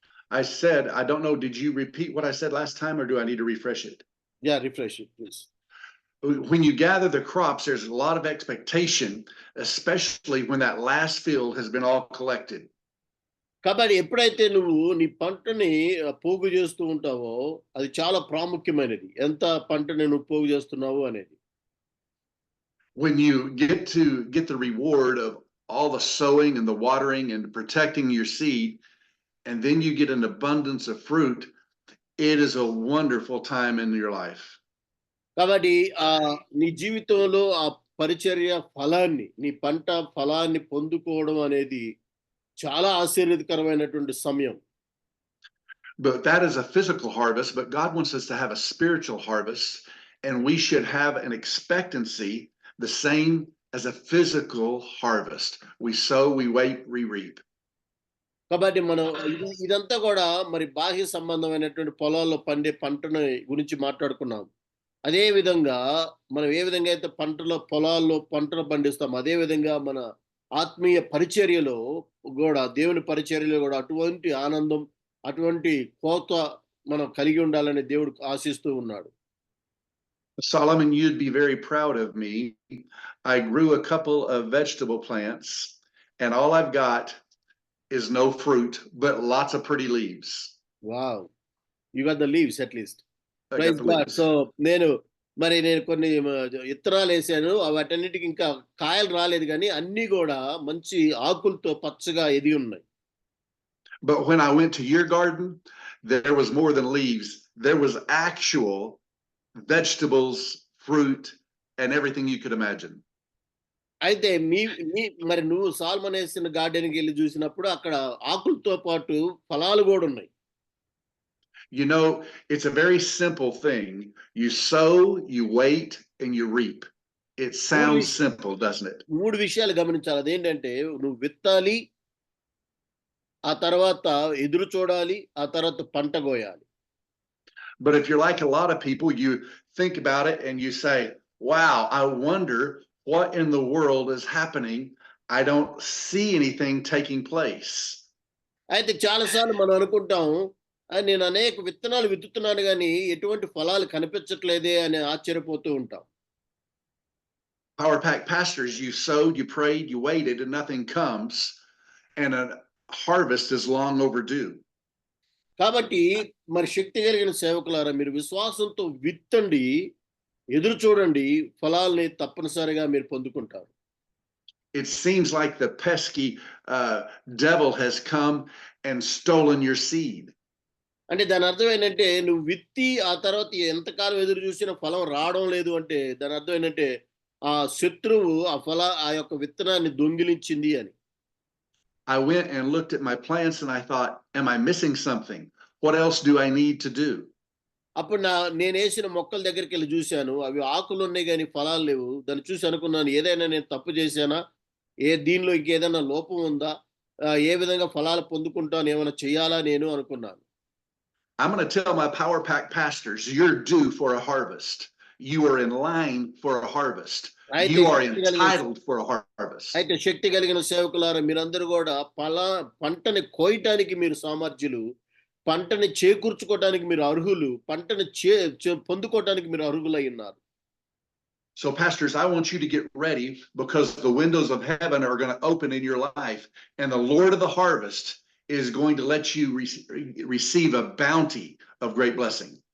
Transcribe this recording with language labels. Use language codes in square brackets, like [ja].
[en] I said, I don't know, did you repeat what I said last time, or do I need to refresh it? Yeah, refresh it, please. When you gather the crops, there's a lot of expectation, especially when that last field has been all collected. [te] కాబట్టి ఎప్పుడైతే నువ్వు నీ పంటని పోగు చేస్తూ ఉంటావో అది చాలా ప్రాముఖ్యమైనది. ఎంత పంటని నువ్వు పోగు చేస్తున్నావు అనేది. [en] When you get the reward of all the sowing and the watering and protecting your seed, and then you get an abundance of fruit, it is a wonderful time in your life. [te] కాబట్టి నీ జీవితంలో ఆ పరిచర్య ఫలాన్ని, నీ పంట ఫలాన్ని పొందుకోవడం అనేది చాలా ఆశీర్వాదకరమైనటువంటి సమయం. [en] But that is a physical harvest, but God wants us to have a spiritual harvest, and we should have an expectancy the same as a physical harvest. We sow, we wait, we reap. [te] కాబట్టి మనం ఇదంతా కూడా మరి బాహ్య సంబంధమైనటువంటి పొలాల్లో పండే పంటను గురించి మాట్లాడుకున్నాం. అదే విధంగా మనం ఏ విధంగా అయితే పొలాల్లో పంటలు పండిస్తాం, అదే విధంగా మన ఆత్మీయ పరిచర్యలో కూడా, దేవుని పరిచర్యలో కూడా అటువంటి ఆనందం, అటువంటి కోత మనం కలిగి ఉండాలని దేవుడు ఆశిస్తూ ఉన్నాడు. [en] Solomon, you'd be very proud of me. I grew a couple of vegetable plants, and all I've got is no fruit, but lots of pretty leaves. Wow. You got the leaves at least. I got Praise the God. leaves. [te] So నేను కొన్ని విత్తనాలు వేసాను. వాటన్నిటికి ఇంకా కాయలు రాలేదు కానీ అన్ని కూడా మంచి ఆకులతో పచ్చగా ఎదిగి ఉన్నాయి. [en] But when I went to your garden, there was more than leaves. There was actual vegetables, fruit, and everything you could imagine. [te] అయితే మరి నువ్వు సాల్మన్ వేసిన గార్డెన్కి వెళ్ళి చూసినప్పుడు అక్కడ ఆకులతో పాటు ఫలాలు కూడా ఉన్నాయి. [en] You know, it's a very simple thing. You sow, you wait, and you reap. It sounds simple, doesn't it? [te] 3 విషయాలు గమనించాలి. అదేంటంటే నువ్వు విత్తాలి, ఆ తర్వాత ఎదురు చూడాలి, ఆ తర్వాత పంట కోయాలి. [en] But if you're like a lot of people, you think about it and you say, wow, I wonder what in the world is happening. I don't see anything taking place. [te] అయితే చాలాసార్లు మనం అనుకుంటాం, నేను అనేక విత్తనాలు విత్తుతున్నాను కానీ ఎటువంటి ఫలాలు కనిపించట్లేదే అని ఆశ్చర్యపోతూ ఉంటాం. [en] Power Pack pastors, you sowed, you prayed, you waited, and nothing comes, and a harvest is long overdue. [te] కాబట్టి మరి శక్తి కలిగిన సేవకులారా, మీరు విశ్వాసంతో విత్తండి, ఎదురు చూడండి, ఫలాల్ని తప్పనిసరిగా మీరు పొందుకుంటారు. [en] It seems like the pesky devil has come and stolen your seed. [te] అంటే దాని అర్థం ఏంటంటే నువ్వు విత్తి ఆ తర్వాత ఎంతకాలం ఎదురు చూసినా ఫలం రావడం లేదు అంటే దాని అర్థం ఏంటంటే ఆ శత్రువు ఆ యొక్క విత్తనాన్ని దొంగిలించింది అని. [en] I went and looked at my plants and I thought, am I missing something? What else do I need to do? [te] అప్పుడు నేను వేసిన మొక్కల దగ్గరికి వెళ్ళి చూశాను, అవి ఆకులు ఉన్నాయి కానీ ఫలాలు లేవు. దాన్ని చూసి అనుకున్నాను, ఏదైనా నేను తప్పు చేశానా, దీనిలో ఇంకేదైనా లోపం ఉందా? ఏ విధంగా ఫలాలు పొందుకుంటాను, ఏమైనా చేయాలా నేను అనుకున్నాను. [en] I'm going to tell my Power Pack pastors, you're due for a harvest. You are in line for a harvest. [te] అయితే [en] You are [te] శక్తి కలిగిన [en] entitled for a harvest. [te] అయితే శక్తి కలిగిన సేవకులారా, మీరందరూ కూడా పంటని కోయటానికి మీరు సామర్థ్యులు, పంటని చేకూర్చుకోవటానికి మీరు అర్హులు, పంటని పొందుకోవటానికి మీరు అర్హులై ఉన్నారు. [en] So pastors, I want you to get ready because the windows of heaven are going to open in your life and the Lord of the harvest is going to let you receive a bounty of great blessing.